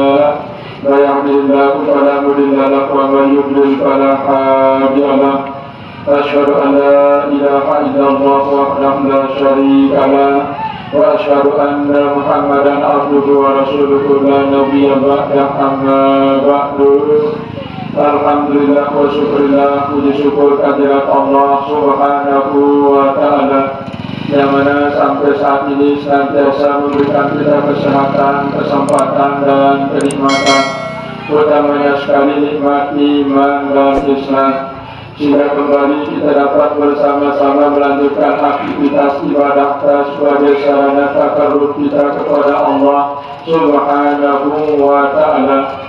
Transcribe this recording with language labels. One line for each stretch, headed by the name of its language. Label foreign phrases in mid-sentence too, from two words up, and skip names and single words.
Arabic: من يهده الله فلا مضل له ومن يضلل فلا هادي له. أشهد أن لا إله إلا الله وحده لا شريك له وأشهد أن محمدا عبده ورسوله لا نبي بعده أما بعد. الحمد لله والشكر لله,
Indonesian: puji syukur kehadirat
Arabic: الله سبحانه وتعالى
Indonesian: yang mana sampai saat ini senantiasa memberikan kita kesehatan, kesempatan dan kenikmatan, utamanya sekali nikmat iman dan Islam, sehingga kembali kita dapat bersama-sama melanjutkan aktivitas ibadah kita sebagai sarana takarrub kita kepada
Arabic: الله سبحانه وتعالى.